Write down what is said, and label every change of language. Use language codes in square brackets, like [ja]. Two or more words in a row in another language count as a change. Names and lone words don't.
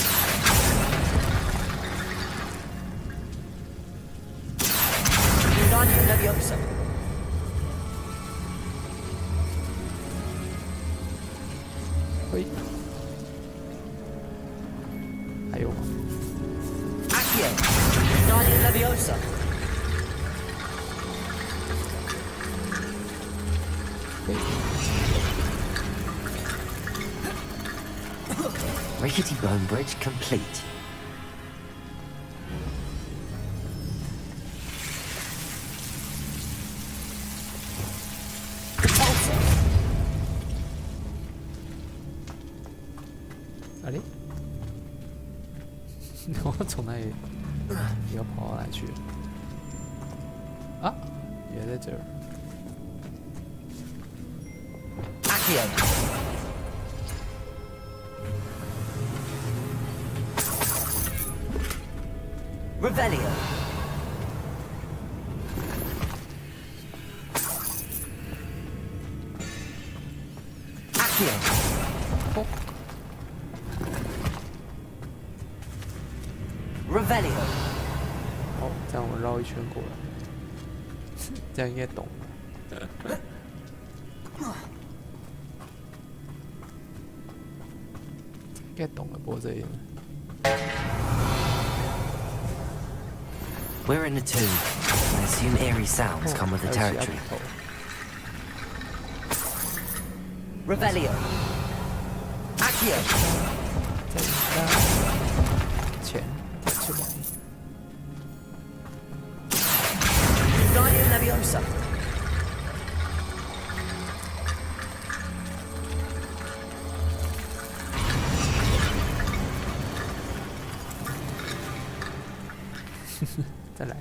[zh] 嘿，还有吗？ [en] Rickety bone bridge complete. [zh] Ali? 我从哪里要跑到哪去了？啊，也在这儿。 Revelio. Accio. Revelio. 哦，这样我绕一圈过来，这样应该懂了。应该懂了，不过这里。 [en] We're in a tomb. I assume eerie sounds come with the territory. Revelio. Accio. [zh] 钱出来。 Leviosa. 再来。